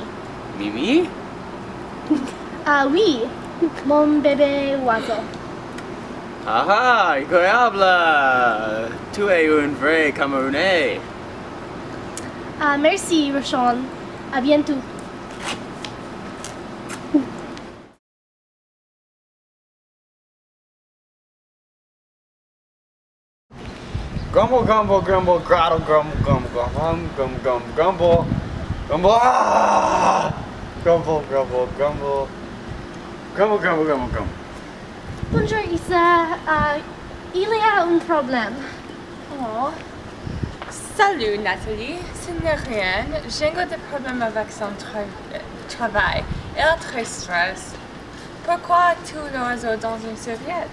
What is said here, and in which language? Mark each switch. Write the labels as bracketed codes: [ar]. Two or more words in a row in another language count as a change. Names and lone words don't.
[fr] Mimi? Oui, mon bébé oiseau. Ah, incroyable! Tu es un vrai Camerounais. Merci, Roshan. À bientôt. Grumble, grumble, grumble, grottle, grumble, grumble, grumble, grumble, grumble, grumble, grumble, ah! Grumble, grumble, grumble, grumble, grumble, grumble, grumble. Bonjour, Issa. Il y a un problème. Oh. Salut Nathalie, ce n'est rien. J'ai des problèmes avec son travail. Elle est très stressée. Pourquoi tu l'oiseau dans une serviette?